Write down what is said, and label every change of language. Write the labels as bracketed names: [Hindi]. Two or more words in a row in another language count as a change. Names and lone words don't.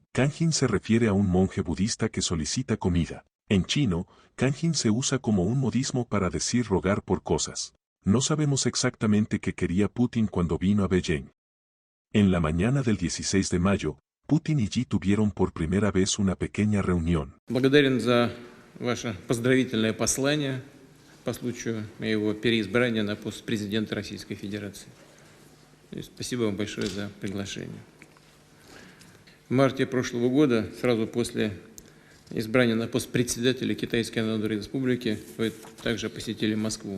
[Spanish] Kanjin se refiere a un monje budista que solicita comida. En chino, kanjin se usa como un modismo para decir rogar por cosas. No sabemos exactamente qué quería Putin cuando vino a Beijing. En la mañana del 16 de mayo, Putin y Xi tuvieron por primera vez una pequeña reunión. [Russian] Благодарен за ваше поздравительное послание по случаю моего переизбрания на пост президента Российской Федерации. И спасибо вам большое за приглашение. В марте прошлого года, сразу после избрания на пост председателя Китайской Народной Республики, вы также посетили Москву.